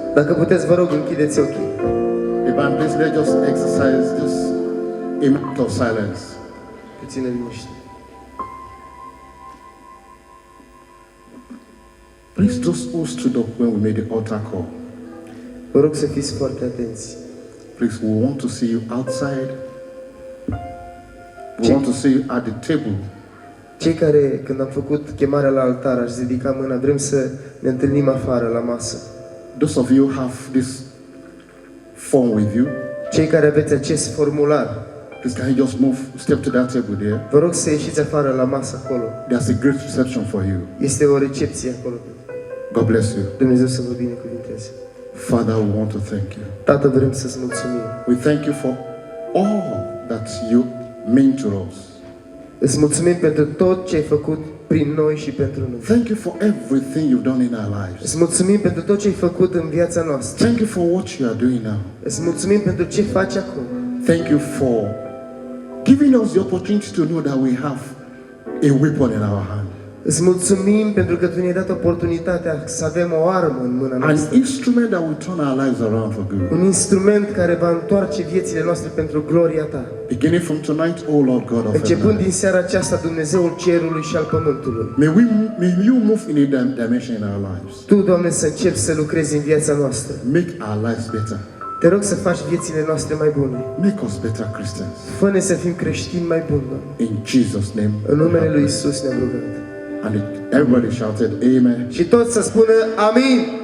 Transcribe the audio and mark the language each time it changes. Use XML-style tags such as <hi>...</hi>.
<ro>Dacă puteți, vă rog, închideți ochii.</ro> <en>If I'm please, let's just exercise just a minute of silence.</en> <ro>Puțină liniște.</ro> <en>Please, those who stood up when we made the altar call,</en> <ro>Vă rog să fiți foarte atenți.</ro> <en>please, we want to see you outside. We want to see you at the table.</en> <ro>Cei care, când am făcut chemarea la altar, aș ridica mâna, vrem să ne întâlnim afară, la masă.</ro> <en>Those of you who have this form with you,</en> <ro>Cei care aveți acest formular,</ro> <en>please, can you just move, step to that table there?</en> <ro>vă rog să ieșiți afară, la masă, acolo.</ro> <en>There's a great reception for you.</en> <ro>Este o recepție acolo.</ro> <en>God bless you.</en> <ro>Dumnezeu să vă binecuvinteze.</ro> <en>Father, we want to thank you.</en> <ro>Tată, vrem să-ți mulțumim.</ro> <en>We thank you for all that you mean to us.</en> <ro>Îți mulțumim pentru tot ce ai făcut prin noi și pentru noi.</ro> <en>Thank you for everything you've done in our lives.</en> <ro>Îți mulțumim pentru tot ce ai făcut în viața noastră.</ro> <en>Thank you for what you are doing now.</en> <ro>Îți mulțumim pentru ce faci acum.</ro> <en>Thank you for giving us the opportunity to know that we have a weapon in our hand.</en> <ro>Îți mulțumim pentru că Tu ne-ai dat oportunitatea să avem o armă în mâna</ro> <en>An</en> <ro>noastră.</ro> <en>instrument that will turn our lives around for good.</en> <ro>Un instrument care va întoarce viețile noastre pentru gloria Ta.</ro> <en>Beginning from tonight, oh Lord God of</en> <ro>Începând</ro> <en>heaven.</en> <ro>din seara aceasta, Dumnezeul cerului și al pământului.</ro> <en>May you move in a dimension in our lives.</en> <ro>Tu, Doamne, să începi să lucrezi în viața noastră.</ro> <en>Make our lives better.</en> <ro>Te rog să faci viețile noastre mai bune.</ro> <en>Make us better Christians.</en> <ro>Fă-ne să fim creștini mai buni, Doamne.</ro> <en>In Jesus' name.</en> <ro>În numele Lui Isus ne-am rugat.</ro> <en>And everybody shouted, Amen.</en> <ro>Și toți să spună Amin.</ro>